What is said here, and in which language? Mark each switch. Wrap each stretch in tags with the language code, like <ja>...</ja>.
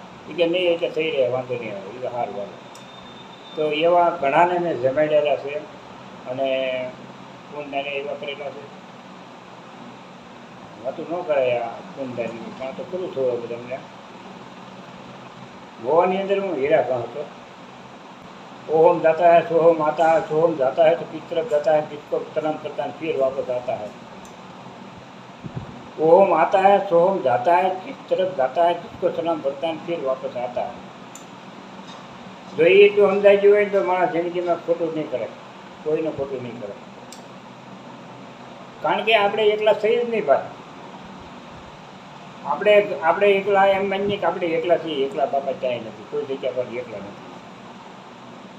<gu>એ કે નહીં એટલે થઈ રહે, વાંધો નહીં આવે, એ સારું વાળું. તો એવા ઘણાને મેં જમાડેલા છે, અને પૂનદાને એવા કરેલા છે. વાતું ન કરાય આ પૂનદાની, પણ તો કરું છું હવે તમને. ગોવાની અંદર હું હીરા ગાઉં હતો.</gu> <hi>ओम जाता है सोहम आता है, सोहम जाता है तो किस तरफ जाता है, किसको प्रणाम करता है फिर वापस आता है. ओम आता है सोहम जाता है, किस तरफ जाता है, किसको सलाम करता है फिर वापस आता है.</hi> <gu>જો એ જો સમજાઈ ગયું હોય તો માણસ જિંદગીમાં ખોટું નહીં કરે, કોઈને ખોટું નહીં કરે. કારણ કે આપણે એકલા થઈ જ નહીં ભાઈ. આપણે એકલા એમ માનીએ કે આપણે એકલા છીએ, એકલા બાપા ક્યાંય નથી, કોઈ જગ્યા પર એકલા નથી.</gu>